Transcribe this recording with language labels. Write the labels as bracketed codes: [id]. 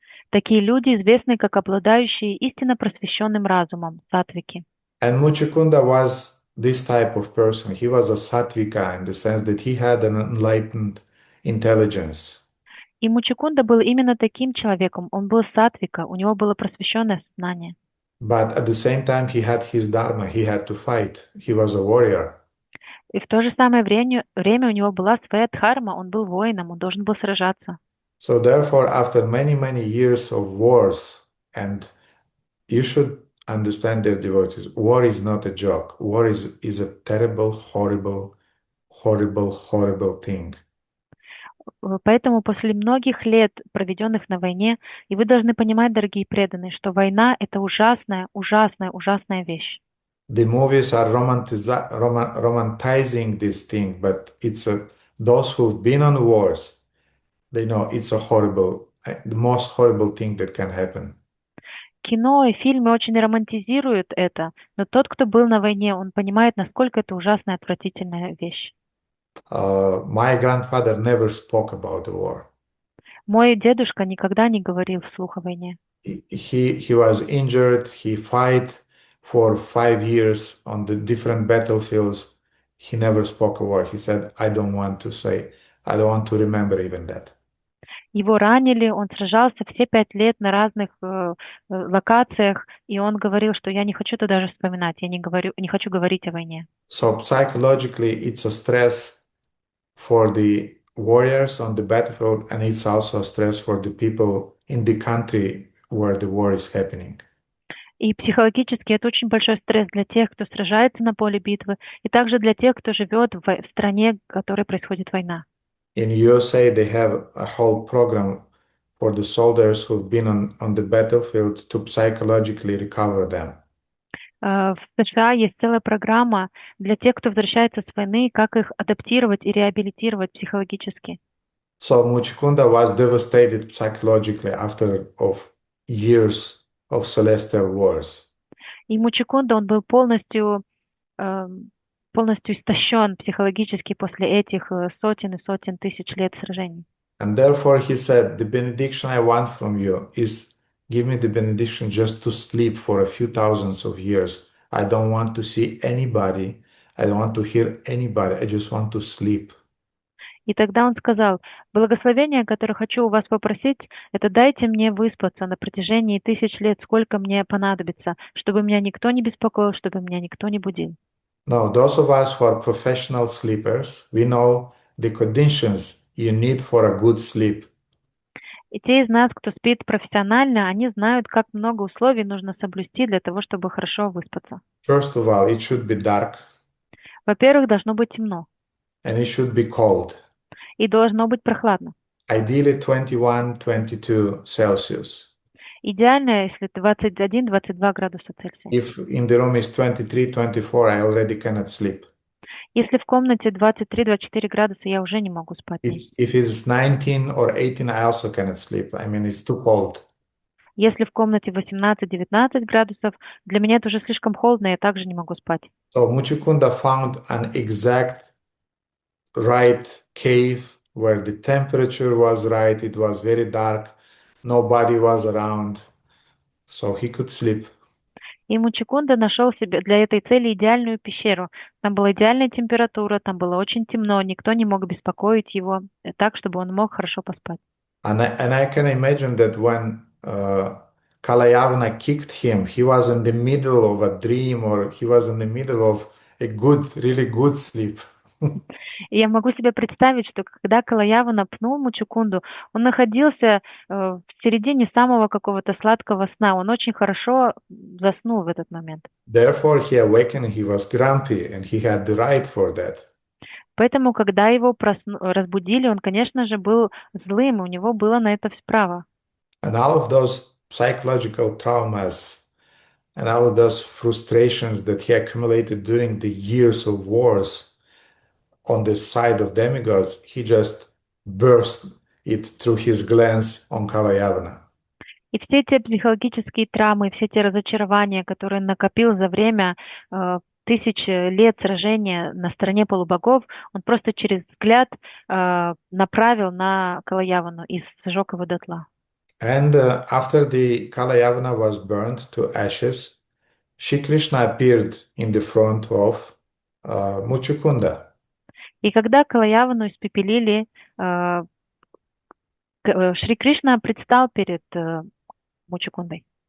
[ru] Такие люди известны как обладающие истинно просвещенным разумом, сатвики. [en] And Muchukunda was this type of person. He was a sattvika in the sense that he had an enlightened intelligence. [ru] И Мучукунда был именно таким человеком. Он был сатвика, у него было просвещенное сознание. [en] But at the same time, he had his dharma. He had to fight. He was a warrior. [ru] И в то же самое время у него была своя дхарма, он был воином, он должен был сражаться. [en] So therefore, after many, many years of wars, and you should understand, dear devotees, war is not a joke. War is a terrible, horrible, horrible, horrible thing. [ru] Поэтому после многих лет, проведенных на войне, и вы должны понимать, дорогие преданные, что война — это ужасная, ужасная, ужасная вещь. [en] The movies are romanticizing this thing, but those who've been on wars, they know it's a horrible, the most horrible thing that can happen. [ru] Кино и фильмы очень романтизируют это, но тот, кто был на войне, он понимает, насколько это ужасная, отвратительная вещь. [en] My grandfather never spoke about the war. [ru] Мой дедушка никогда не говорил вслух о войне. [en] He was injured. He fought for 5 years on the different battlefields. He never spoke a word. He said, I don't want to remember even that. [ru] Его ранили, он сражался все 5 лет на разных локациях, и он говорил, что я не хочу это даже вспоминать, я не хочу говорить о войне. [en] So psychologically, it's a stress for the warriors on the battlefield, and it's also a stress for the people in the country where the war is happening. [ru] И психологически это очень большой стресс для тех, кто сражается на поле битвы, и также для тех, кто живет в стране, в которой происходит война. [en] In USA, they have a whole program for the soldiers who've been on the battlefield to psychologically recover them. [ru] В США есть целая программа для тех, кто возвращается с войны, как их адаптировать и реабилитировать психологически. [en] So Muchukunda was devastated psychologically after of years of celestial wars. [ru] И Мучикунда, он был полностью истощен психологически после этих сотен и сотен тысяч лет сражений. [en] And therefore he said, the benediction I want from you is give me the benediction just to sleep for a few thousands of years. I don't want to see anybody. I don't want to hear anybody. I just want to sleep. [ru] И тогда он сказал, благословение, которое хочу у вас попросить, это дайте мне выспаться на протяжении 1000 лет, сколько мне понадобится, чтобы меня никто не беспокоил, чтобы меня никто не будил. [en] Now, those of us who are professional sleepers, we know the conditions you need for a good sleep. [ru] И те из нас, кто спит профессионально, они знают, как много условий нужно соблюсти для того, чтобы хорошо выспаться. [en] First of all, it should be dark. [ru] Во-первых, должно быть темно. [en] And it should be cold. [ru] И должно быть прохладно. [en] Ideally 21-22 Celsius. [ru] Идеально, если 21-22 градуса Цельсия. [en] If in the room is 23-24, I already cannot sleep. [ru] Если в комнате 23-24 градуса, я уже не могу спать. [en] If it's 19 or 18, I also cannot sleep. I mean, it's too cold. [ru] Если в комнате 18-19 градусов, для меня это уже слишком холодно, я также не могу спать. [en] So Muchukunda found an exact right cave where the temperature was right. It was very dark. Nobody was around. So he could sleep. [ru] И Мучикунда нашел себе для этой цели идеальную пещеру. Там была идеальная температура, там было очень темно, никто не мог беспокоить его, так, чтобы он мог хорошо поспать. [en] And I can imagine that when Kalayavana kicked him, he was in the middle of a dream or he was in the middle of a good, really good sleep. [ru] И я могу себе представить, что когда Калаявана пнул Мучукунду, он находился в середине самого какого-то сладкого сна. Он очень хорошо заснул в этот момент. [en] Therefore, he awakened, he was grumpy, and he had the right for that. [ru] Поэтому, когда его разбудили, он, конечно же, был злым, у него было на это право. [en] And all of those psychological traumas and all of those frustrations that he accumulated during the years of wars on the side of demigods, he just burst it through his glance on Kalayavana. [ru] И все те психологические травмы, все те разочарования, которые накопил за время тысяч лет сражения на стороне полубогов, он просто через взгляд направил на Калаявану и сжег его дотла. [en] And after the Kalayavana was burned to ashes, Shri Krishna appeared in the front of Muchukunda. [ru] И когда Калаявану испепелили, Шри Кришна предстал перед Мучукундой.